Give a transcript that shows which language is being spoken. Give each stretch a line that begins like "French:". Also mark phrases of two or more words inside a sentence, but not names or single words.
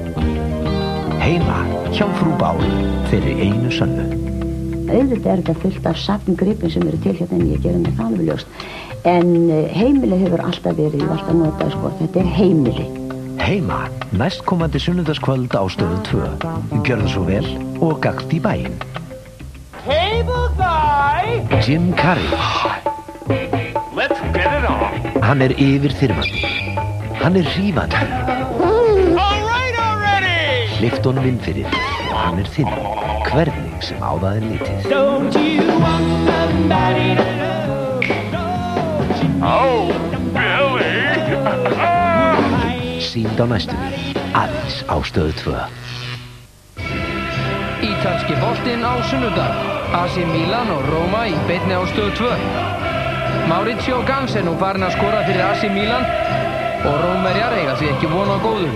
Icelandic: Heima hjá frú Báru fyrir einu sönnu. Auðvitað þetta fullt af safngripum sem eru til hérna en ég gerum það alveg ljóst. En heimili hefur alltaf verið, ég alltaf notað sko, þetta heimili. Heima, næstkomandi sunnudagskvöld á Stöð 2. Gjörðu svo vel og gakt í bæinn.
English: Cable guy! Jim Carrey. Let's get it on!
Icelandic: Hann yfirþyrmandi. Hann hrífandi.
English: All right already!
Icelandic: Hleypt honum inn fyrir. Hann þinn. Hvernig sem á það litið.
English: Don't you want somebody to love? Don't you oh, Billy!
Icelandic: Sýnd á næstunni. Aðeins á Stöð 2. Ítalski boltinn á sunnudag. AC Milan og Roma í beinni á Stöð 2. Maurizio Gans nú farinn að skora fyrir AC Milan og Rómverjar eiga því ekki von á góðu.